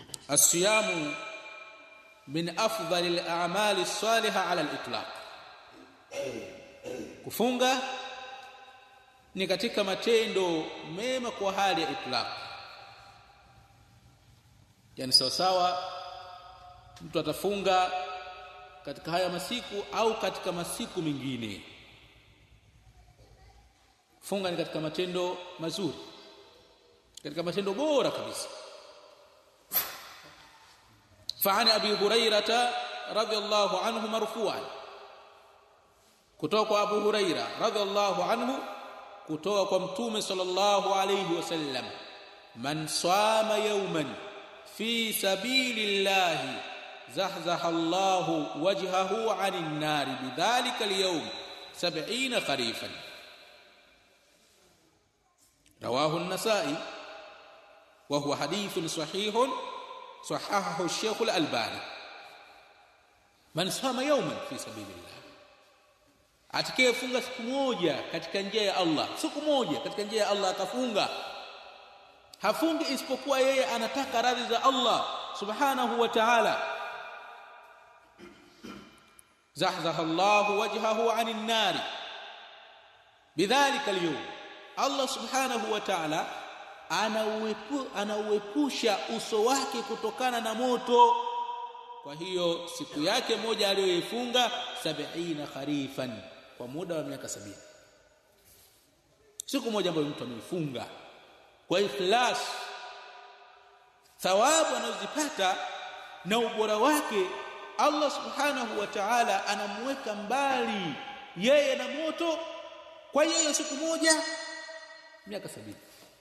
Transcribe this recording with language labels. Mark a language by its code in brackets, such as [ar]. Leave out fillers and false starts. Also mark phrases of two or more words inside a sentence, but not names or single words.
[ar] الصيام من أفضل الأعمال الصالحة على الإطلاق. [sw] Kufunga ni katika matendo mema kwa hali ya itlaq. Yani sawa mtu atafunga katika haya masiku au katika masiku mengine. Funga ni katika matendo mazuri, katika matendo bora kabisa. [ar] فعن ابي هريره رضي الله عنه مرفوعا [sw] kutoka kwa Abu Huraira [ar] رضي الله عنه [sw] kutoka kwa Mtume [ar] صلى الله عليه وسلم, من صام يوما في سبيل الله زحزح الله وجهه عن النار بذلك اليوم 70 خريفا. رواه النسائي وهو حديث صحيح صححه الشيخ الألباني. من صام يوما في سبيل الله, [sw] atakayefunga siku moja katika njia ya Allah, siku moja katika njia ya Allah akafunga, hafungi isipokuwa yeye anataka radhi za Allah [ar] سبحانه وتعالى, زحزح الله وجهه عن النار بذلك اليوم. [sw] Allah [ar] سبحانه وتعالى [sw] anauepusha uso wake kutokana na moto. Kwa hiyo siku yake moja aliyoifunga 70 kharifan, kwa muda wa miaka 70. Siku moja ambayo mtu ameifunga kwa ikhlas, thawabu anazipata na ubora wake Allah [ar] سبحانه وتعالى [sw] anamweka mbali yeye na moto kwa hiyo siku moja miaka 70.